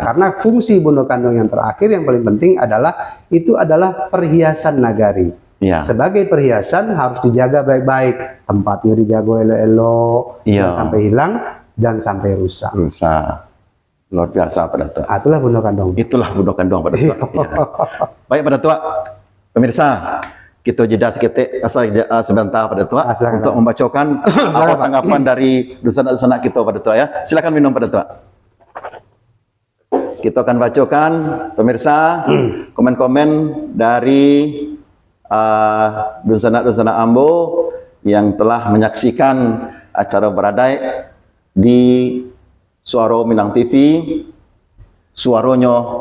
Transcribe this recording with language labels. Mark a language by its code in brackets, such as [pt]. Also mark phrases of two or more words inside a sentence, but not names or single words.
[id] Karena fungsi bundo kandung yang terakhir yang paling penting adalah itu adalah perhiasan nagari. Iya. Sebagai perhiasan harus dijaga baik-baik, tempatnya dijaga elok-elok, Iya. jangan sampai hilang dan sampai rusak. Rusak. Luar biasa Pak Datuk. Nah, itulah bundo kandung. Itulah bundo kanduang Pak Datuk. Ya. Baik Pak Datuk, pemirsa, kita jeda sebentar Pak Datuk Silakan, untuk Pak. membacakan apa Silakan, Pak. tanggapan dari dosen-dosen kita Pak Datuk ya. Silakan minum Pak Datuk. Kita akan bacakan pemirsa komen-komen dari dosen-dosen Ambo yang telah menyaksikan acara Beradai di Suara Minang TV, suaronyo